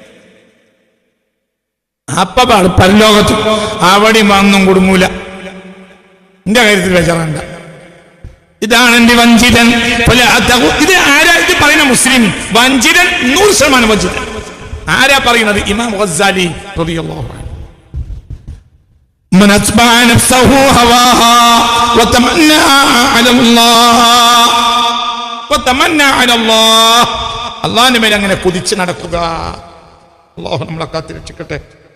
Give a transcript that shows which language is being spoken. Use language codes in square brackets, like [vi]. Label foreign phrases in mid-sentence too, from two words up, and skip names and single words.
[ml] അപ്പൊ പരലോകത്ത് അവിടെയും വാങ്ങും കൊടുങ്ങൂല. എന്റെ കാര്യത്തിൽ വിചാരണ്ട. ഇതാണ് എന്റെ വഞ്ചിതൻ. ഇത് ആരാ ഇത് പറയുന്ന? മുസ്ലിം വഞ്ചിതൻ, 100% വഞ്ചിതൻ. ആരാ പറയുന്നത്? ഇമാം ഗസാലി [ar] رضي الله عنه. من أتبع نفسه هواها وتمنى على الله. [ml] അല്ലാഹുവിന്റെ മേൽ അങ്ങനെ കുതിച്ച് നടക്കുക. അല്ലാഹു നമ്മളെ കാത്ത് രക്ഷിക്കട്ടെ.